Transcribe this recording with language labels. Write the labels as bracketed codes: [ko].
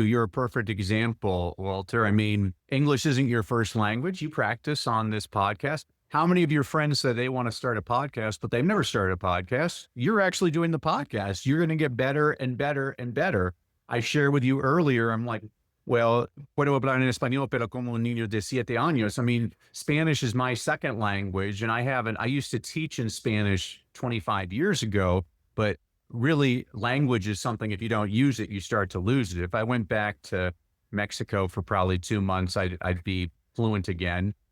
[en] You're a perfect example, Walter. I mean, English isn't your first language. You practice on this podcast. How many of your friends said they want to start a podcast, but they've never started a podcast? You're actually doing the podcast. You're going to get better and better and better. I shared with you earlier, I'm like, [es] Well, puedo hablar en español, pero como un niño de 7 años. [en] I mean, Spanish is my second language, and I used to teach in Spanish 25 years ago, but really, language is something, if you don't use it, you start to lose it. If I went back to Mexico for probably 2 months, I'd be fluent again.